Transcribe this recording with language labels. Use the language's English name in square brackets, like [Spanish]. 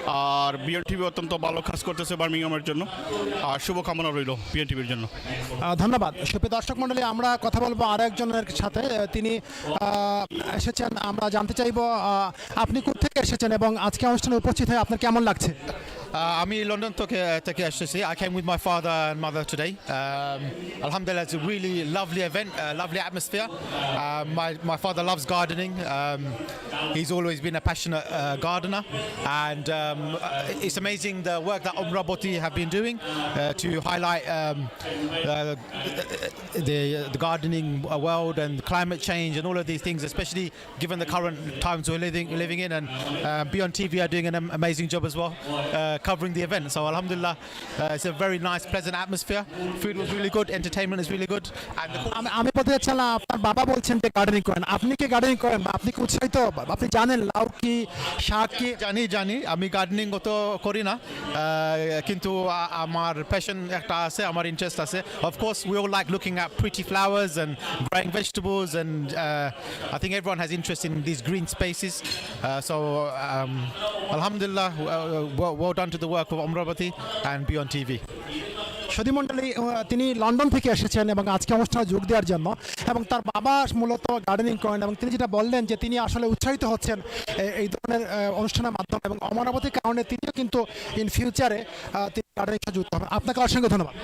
[Bangla] আর বিয়ন TV অত্যন্ত ভালো কাজ করতেছে বার্মিংহামের জন্য, আর শুভকামনা রইল বিয়ন টিভির জন্য। ধন্যবাদ। সুপ্রিয় দর্শক মণ্ডলী, আমরা কথা বলবো আর একজনের সাথে, তিনি এসেছেন। আমরা জানতে চাইব আপনি কোথা থেকে এসেছেন এবং আজকে অনুষ্ঠানে উপস্থিত হয়ে আপনার কেমন লাগছে? আমি লন্ডন থেকে এসেছি। [English] I came with my father and mother today. Alhamdulillah, it's a really lovely event, lovely atmosphere. My father loves gardening. He's always been a passionate gardener, and it's amazing the work that Omoraboti have been doing to highlight the gardening world and climate change and all of these things, especially given the current times we're living in. And Beon TV are doing an amazing job as well, covering the event. So alhamdulillah, it's a very nice, pleasant atmosphere. Food was really good, entertainment is really good. And [Bangla] আমি বলতে চাচ্ছিলাম, আপনার বাবা বলছেন যে gardening করেন, আপনি কি গার্ডেনিং করেন? আপনি কি উৎসাহিত? আপনি জানেন লাউ কি, শাক কি? জানি আমি গার্ডেনিং অত করি না, কিন্তু আমার প্যাশন একটা আছে, আমার ইন্টারেস্ট আছে। [English] Of course, we all like looking at pretty flowers and growing vegetables, and I think everyone has interest in these green spaces. So alhamdulillah, well done to the work of Omoraboti and Beon TV. [Bangla] সদীমণ্ডলী তিনি London থেকে এসেছেন এবং আজকে অনুষ্ঠানে যোগ দেওয়ার জন্য, এবং তার বাবা মূলত গার্ডেনিং করেন, এবং তিনি যেটা বললেন যে তিনি আসলে উৎসাহিত হচ্ছেন এই ধরনের অনুষ্ঠানের মাধ্যমে, এবং অমরাবতীর কারণে তিনিও কিন্তু ইন ফিউচারে তিনি গার্ডেনিং সাথে যুক্ত হবেন। আপনাকে অসংখ্য ধন্যবাদ।